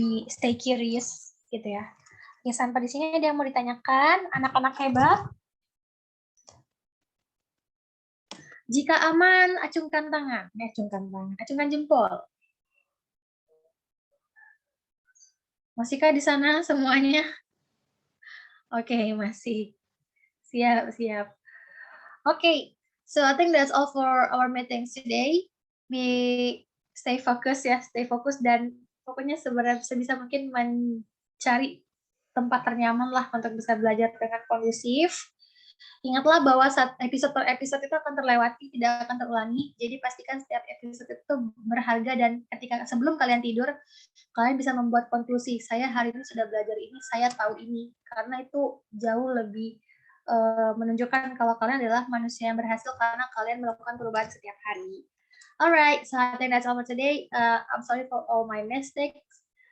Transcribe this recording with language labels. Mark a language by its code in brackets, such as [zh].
[en] Stay curious [id] gitu ya. Ya, sampai di sini ada yang mau ditanyakan, anak-anak hebat? Jika aman, acungkan tangan. Acungkan jempol. Masihkah di sana semuanya? Oke, masih. Siap. [en] Okay, so I think that's all for our meetings today. We stay [id] fokus ya, stay fokus dan pokoknya sebenarnya sebisa mungkin mencari tempat ternyaman lah untuk bisa belajar dengan kondusif. Ingatlah bahwa saat episode per episode itu akan terlewati, tidak akan terulangi. Jadi pastikan setiap episode itu berharga dan ketika sebelum kalian tidur, kalian bisa membuat konklusi. Saya hari ini sudah belajar ini, saya tahu ini. Karena itu jauh lebih menunjukkan kalau kalian adalah manusia yang berhasil karena kalian melakukan perubahan setiap hari. [en] Alright, so I think that's all for today. I'm sorry for all my mistakes.